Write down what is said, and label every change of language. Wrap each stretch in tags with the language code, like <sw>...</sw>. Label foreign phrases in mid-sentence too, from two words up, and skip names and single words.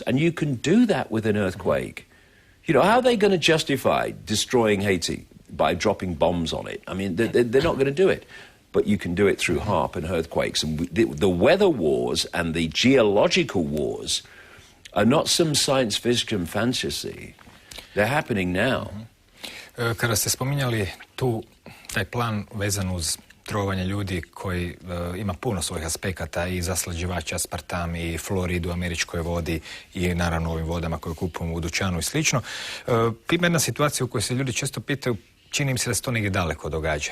<en>And you can do that with an earthquake. How are they going to justify destroying Haiti by dropping bombs on it? I mean, they're not going to do it. But you can do it through HARP and earthquakes. And the weather wars and the geological wars are not some science fiction fantasy. They're happening now.</en> <hr>Kada ste spominjali taj plan vezan uz trovanje ljudi koji ima puno svojih aspekata, i zaslađivač aspartam, i fluorid u američkoj vodi, i naravno ovim vodama koje kupujemo u dućanu i slično. Primarna situacija u kojoj se ljudi često pitaju, čini mi se da se to negdje daleko događa.</hr>